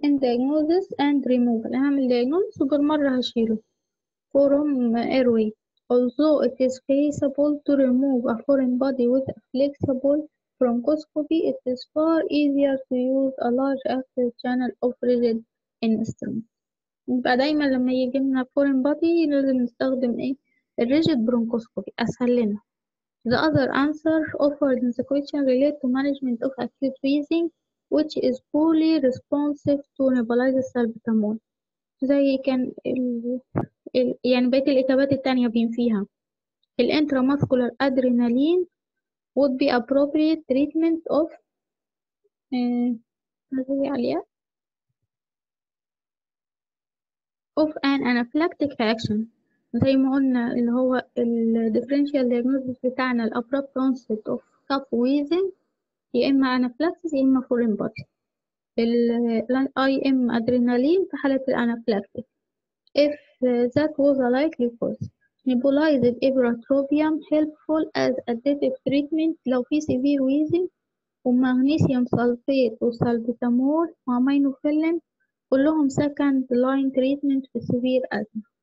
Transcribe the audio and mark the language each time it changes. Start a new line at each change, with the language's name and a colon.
English: in diagnosis and removal
Arabic: هعمل
English: diagnosis
Arabic: وبالمرة هشيله
English: from airway. Although it is feasible to remove a foreign body with a flexible bronchoscopy, it is far easier to use a large active channel of rigid instrument.
Arabic: يبقى دايما لما يجي لنا
English: foreign body
Arabic: لازم نستخدم ايه؟ الريجيد برونكوسكوبي أسهل لنا.
English: The other answer offered in the question relate to management of acute wheezing which is fully responsive to nebulized salbutamol.
Arabic: زي كان يعني بقية الإجابات التانية بينفيها. الانتراماسكولار أدرينالين
English: would be appropriate treatment of عليها of an anaphylactic reaction.
Arabic: زي ما قلنا اللي هو ال differential diagnosis بتاعنا ال
English: abrupt onset of cough wheezing
Arabic: يا إما anaphylaxis يا إما foreign body. ال IM adrenaline في حالة الانaphylaxis.
English: If that was a likely cause. Nebulized ipratropium helpful as additive treatment
Arabic: لو في
English: severe wheezing
Arabic: ومغنيسيوم سلفيت وسالبيتامول وامينوفيلين كلهم
English: second line treatment في severe asthma.